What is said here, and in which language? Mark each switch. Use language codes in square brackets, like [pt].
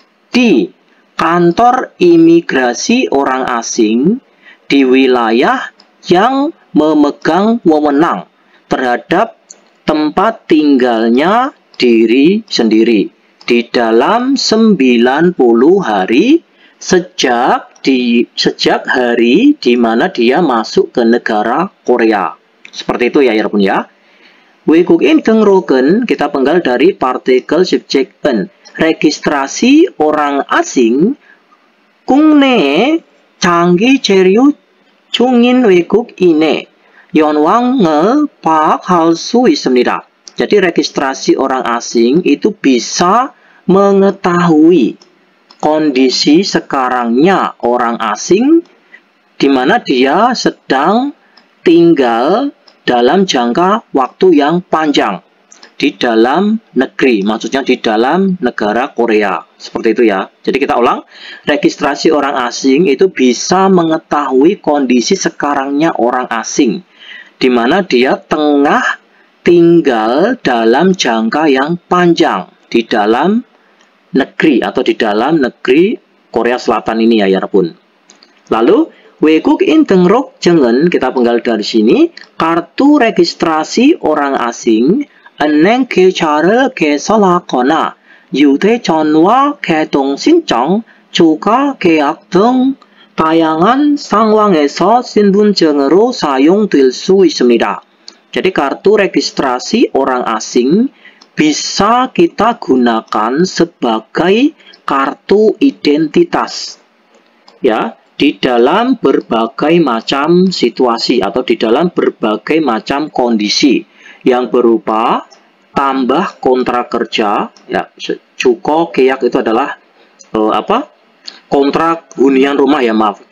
[id] di kantor imigrasi orang asing di wilayah yang memegang wewenang terhadap tempat tinggalnya diri sendiri di dalam 90 hari sejak hari di mana dia masuk ke negara Korea. Seperti itu ya, [ko] 여러분 [id] ya. [ko] 외국인 등록은 [id] kita penggal dari partikel subjek en. Registrasi orang asing [ko] 국내에 장기 체류 중인 외국인의 연왕을 파악할 수 있습니다. [id] Jadi registrasi orang asing itu bisa mengetahui kondisi sekarangnya orang asing di mana dia sedang tinggal dalam jangka waktu yang panjang di dalam negeri, maksudnya di dalam negara Korea. Seperti itu ya. Jadi kita ulang, registrasi orang asing itu bisa mengetahui kondisi sekarangnya orang asing, di mana dia tengah tinggal dalam jangka yang panjang di dalam negeri atau di dalam negeri Korea Selatan ini ya, [ko] 여러분. [id] Lalu [ko] 외국인 등록증은 [id] kita penggal dari sini, kartu registrasi orang asing, [ko] 은행 계좌를 개설하거나 휴대전화 개통 신청, 추가 계약 등 다양한 상황에서 신분증으로 사용될 수 있습니다. [id] Jadi kartu registrasi orang asing bisa kita gunakan sebagai kartu identitas. Ya, di dalam berbagai macam situasi atau di dalam berbagai macam kondisi yang berupa tambah kontrak kerja, ya, cuko keyak itu adalah kontrak hunian rumah ya, maaf.